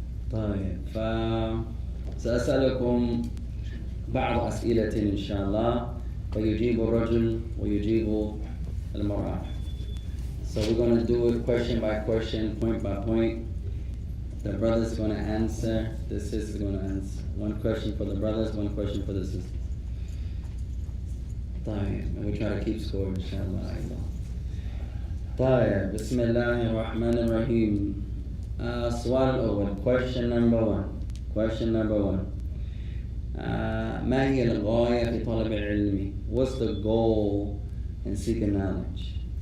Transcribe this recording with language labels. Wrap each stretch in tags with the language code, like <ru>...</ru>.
<ar>طيب, فسأسألكم بعض أسئلة إن شاء الله ويجيب الرجل ويجيب المرأة.</ar> <en>So we're going to do it question by question, point by point. The brother's going to answer, the sister's going to answer. One question for the brothers, one question for the sisters. طيب, and we try to keep score inshallah.</en> <ar>طيب, بسم الله الرحمن الرحيم.</ar> <en>السؤال الأول, question number one.</en> <ar>ما هي الغاية في طلب العلم?</ar> <en>What's the goal in seeking knowledge?</en>